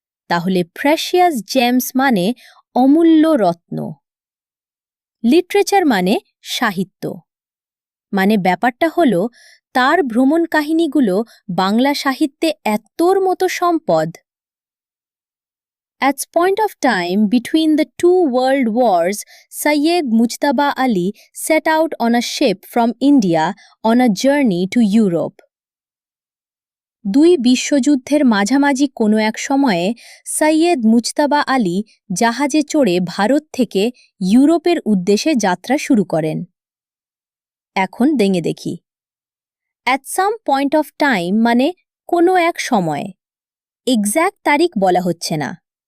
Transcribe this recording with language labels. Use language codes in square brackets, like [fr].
[bn] তাহলে precious James মানে অমূল্য রত্ন। লিটারেচার মানে সাহিত্য, মানে ব্যাপারটা হলো তার ভ্রমণ কাহিনীগুলো বাংলা সাহিত্যে এতর মতো সম্পদ। [en] At point of time between the two world wars, Syed Mujtaba Ali set out on a ship from India on a journey to Europe. [bn] দুই বিশ্বযুদ্ধের মাঝামাঝি কোনো এক সময়ে সৈয়দ মুজতাবা আলী জাহাজে চড়ে ভারত থেকে ইউরোপের উদ্দেশ্যে যাত্রা শুরু করেন। এখন দেখে দেখি। At some point of time মানে কোনো এক সময়, এক্স্যাক্ট তারিখ বলা হচ্ছে না।